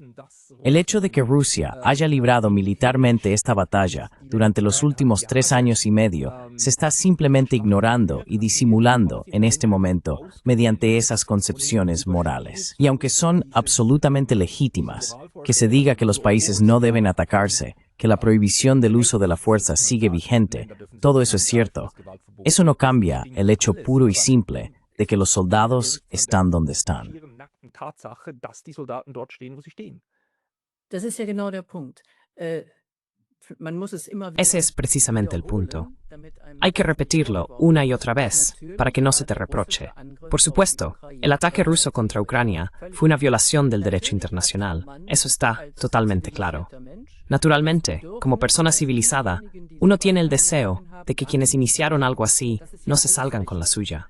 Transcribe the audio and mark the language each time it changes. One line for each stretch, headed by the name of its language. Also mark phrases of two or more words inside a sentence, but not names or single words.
Spanish: El hecho de que Rusia haya librado militarmente esta batalla durante los últimos 3 años y medio se está simplemente ignorando y disimulando en este momento mediante esas concepciones morales. Y aunque son absolutamente legítimas, que se diga que los países no deben atacarse, que la prohibición del uso de la fuerza sigue vigente, todo eso es cierto. Eso no cambia el hecho puro y simple de que los soldados están donde están.
German: Tatsache, dass die Soldaten dort stehen, wo sie stehen. Das ist ja genau der Punkt. Man muss es immer wieder
Spanish: Ese es precisamente el punto.
German: wiederholen, damit einem
Spanish: Hay que repetirlo una y otra vez para que no se te reproche. Por supuesto, el ataque ruso contra Ucrania fue una violación del derecho internacional. Eso está totalmente claro. Naturalmente, como persona civilizada, uno tiene el deseo de que quienes iniciaron algo así no se salgan con la suya.